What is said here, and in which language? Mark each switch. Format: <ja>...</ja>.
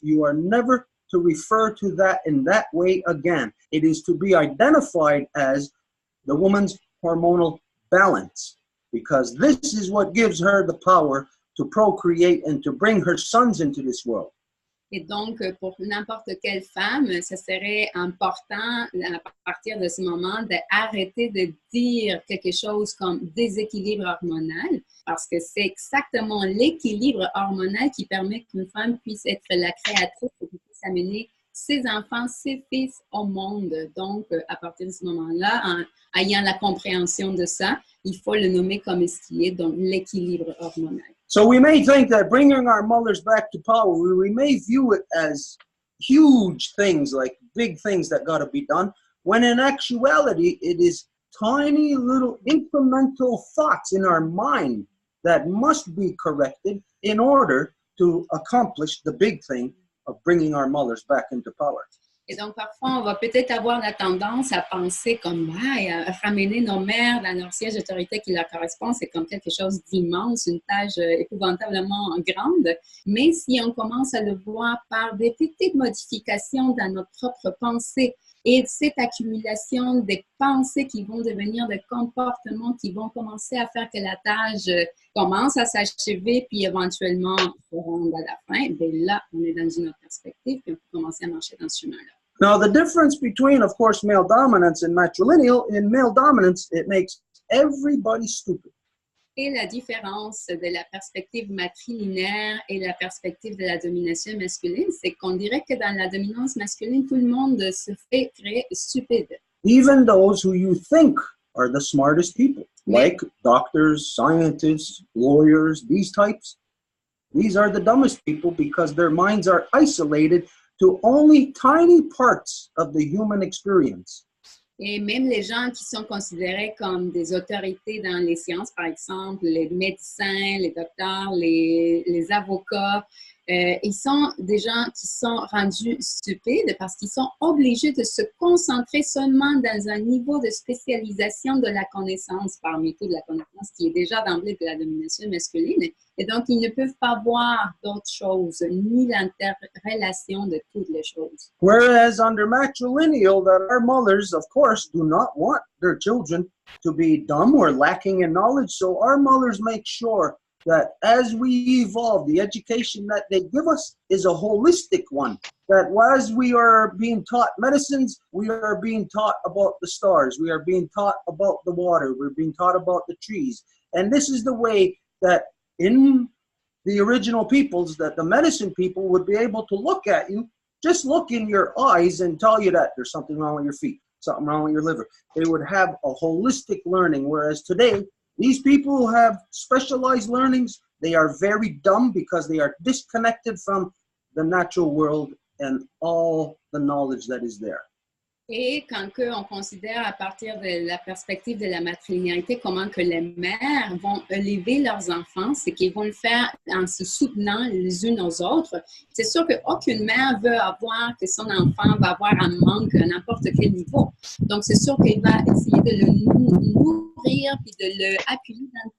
<en>You are never to refer to that in that way again. It is to be identified as the woman's hormonal balance, because this is what gives her the power to procreate and to bring her sons into this world.</en> <fr>Et donc, pour n'importe quelle femme, ce serait important, à partir de ce moment, d'arrêter de dire quelque chose comme déséquilibre hormonal, parce que c'est exactement l'équilibre hormonal qui permet qu'une femme puisse être la créatrice et qui puisse amener ses enfants, ses fils au monde. Donc, à partir de ce moment-là, en ayant la compréhension de ça, il faut le nommer comme ce qui est, donc l'équilibre hormonal.</fr> <en>So we may think that bringing our mothers back to power, we may view it as huge things, like big things that got to be done, when in actuality, it is tiny little incremental thoughts in our mind that must be corrected in order to accomplish the big thing of bringing our mothers back into power.</en> <fr>Et donc, parfois, on va peut-être avoir la tendance à penser comme, ramener nos mères dans leur siège d'autorité qui leur correspond, c'est comme quelque chose d'immense, une tâche épouvantablement grande. Mais si on commence à le voir par des petites modifications dans notre propre pensée et cette accumulation des pensées qui vont devenir des comportements qui vont commencer à faire que la tâche commence à s'achever puis éventuellement se rendre à la fin, bien là, on est dans une autre perspective et on peut commencer à marcher dans ce chemin-là.</fr> <en>Now, the difference between, of course, male dominance and matrilineal, in male dominance, it makes everybody stupid.</en> <fr>Et la différence de la perspective matrilinéaire et la perspective de la domination masculine, c'est qu'on dirait que dans la dominance masculine, tout le monde se fait créer stupide.</fr> <en>Even those who you think are the smartest people, like doctors, scientists, lawyers, these types, these are the dumbest people because their minds are isolated to only tiny parts of the human experience.</en> <fr>Et même les gens qui sont considérés comme des autorités dans les sciences, par exemple, les médecins, les docteurs, les avocats, ils sont des gens qui sont rendus stupides parce qu'ils sont obligés de se concentrer seulement dans un niveau de spécialisation de la connaissance, parmi tout de la connaissance qui est déjà d'emblée de la domination masculine. Et donc, ils ne peuvent pas voir d'autres choses, ni l'interrelation de toutes les choses.</fr> <en>Whereas under matrilineal, that our mothers, of course, do not want their children to be dumb or lacking in knowledge. So our mothers make sure that as we evolve, the education that they give us is a holistic one. That as we are being taught medicines, we are being taught about the stars. We are being taught about the water. We're being taught about the trees. And this is the way that in the original peoples, that the medicine people would be able to look at you, just look in your eyes and tell you that there's something wrong with your feet, something wrong with your liver. They would have a holistic learning, whereas today, these people who have specialized learnings, they are very dumb because they are disconnected from the natural world and all the knowledge that is there.</en> <fr>Et quand on considère à partir de la perspective de la matrilinéarité comment que les mères vont élever leurs enfants, c'est qu'ils vont le faire en se soutenant les unes aux autres. C'est sûr qu'aucune mère veut avoir que son enfant va avoir un manque à n'importe quel niveau. Donc, c'est sûr qu'elle va essayer de le nourrir puis de le appuyer dans</fr>